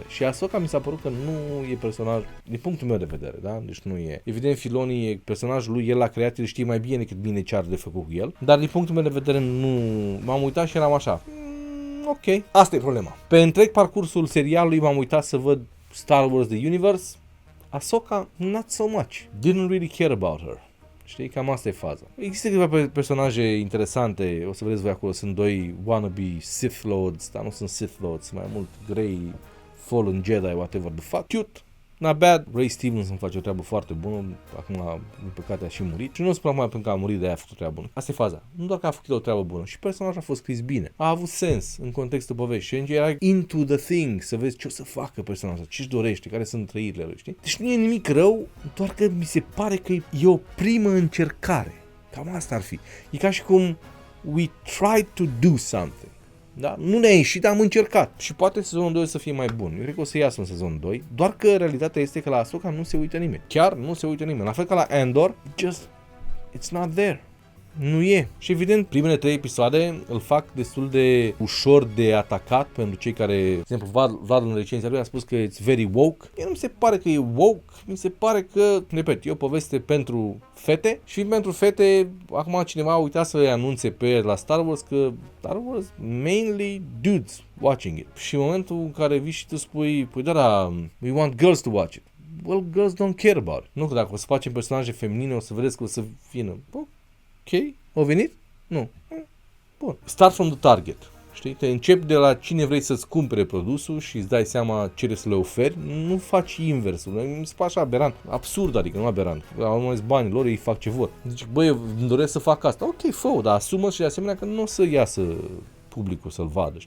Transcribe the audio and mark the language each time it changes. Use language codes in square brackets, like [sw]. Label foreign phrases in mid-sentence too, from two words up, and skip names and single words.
[ro] Și Ahsoka mi s-a părut că nu e personaj, din punctul meu de vedere, da? Deci nu e. Evident, Filoni e personajul lui, el l-a creat, el știe mai bine decât mine ce are de făcut cu el. Dar din punctul meu de vedere nu... M-am uitat și eram așa. Ok. Asta e problema. Pe întreg parcursul serialului m-am uitat să văd Star Wars The Universe. [en] Ahsoka, not so much. Didn't really care about her. [ro] Știi, cam asta e faza. Există câteva personaje interesante, o să vedeți voi acolo, sunt doi [en] wannabe Sith Lords, [ro] dar nu sunt Sith Lords, sunt mai mult Grey, [en] Fallen Jedi, whatever the fuck. Cute, not bad. [ro] Ray Stevenson face o treabă foarte bună, acum, din păcate, a și murit. Și nu spun acum pentru că a murit, de-aia a făcut o treabă bună. Asta e faza. Nu doar că a făcut o treabă bună, și personajul a fost scris bine. A avut sens în contextul poveștii. Și era [en] into the thing, [ro] să vezi ce o să facă personajul, ce-și dorește, care sunt trăirile lui, știi? Deci nu e nimic rău, doar că mi se pare că e o primă încercare. Cam asta ar fi. E ca și cum [en] we tried to do something. [ro] Da? Nu ne-a ieșit, am încercat. Și poate sezonul 2 să fie mai bun. Eu cred că o să iasă în sezonul 2. Doar că realitatea este că la Ahsoka nu se uită nimeni. Chiar nu se uită nimeni. La fel ca la Andor, [en] just it's not there. [ro] Nu e. Și evident, primele 3 episoade îl fac destul de ușor de atacat pentru cei care, de exemplu, Vlad în recenzia lui a spus că [en] it's very woke. [ro] Mie nu mi se pare că e woke, mi se pare că, repet, e o poveste pentru fete și pentru fete, acum cineva a uitat să le anunțe pe la Star Wars că Star Wars [en] mainly dudes watching it. [ro] Și în momentul în care vii și tu spui, păi da, [en] we want girls to watch it. Well, girls don't care about it. [ro] Nu că dacă o să facem personaje feminine, o să vedeți că o să vină. Ok, au venit? Nu. Bun. [en] Start from the target. [ro] Știi? Te începi de la cine vrei să-ți cumpere produsul și îți dai seama ce să le oferi. Nu faci inversul. Mi se pare așa aberant. Absurd, adică nu aberant. Au banii lor, ei fac ce vor. Zici, băi, eu îmi doresc să fac asta. Ok, fă-o, dar asumă și de asemenea că nu o să iasă publicul să-l vadă, știi?